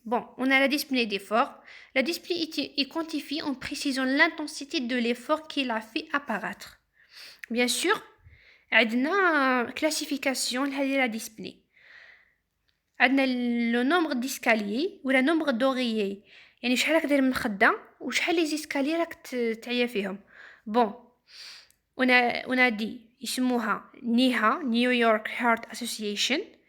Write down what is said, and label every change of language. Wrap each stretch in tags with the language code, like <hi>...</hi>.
<fr>Bon, on a la dyspnée d'effort. La dyspnée est quantifiée en précisant l'intensité de l'effort qu'il a fait apparaître. Bien sûr,</fr> <ar>عندنا</ar> <fr>classification de la dyspnée.</fr> <ar>عندنا</ar> <fr>le nombre d'escaliers ou le nombre d'oreillers.</fr> <ar>يعني شحال راك داير من خدة وشحال لي زيسكالي راك تعيا فيهم.</ar> <fr>Bon, on a dit</fr> <ar>يسموها</ar> <fr>NYHA, New York Heart Association.</fr>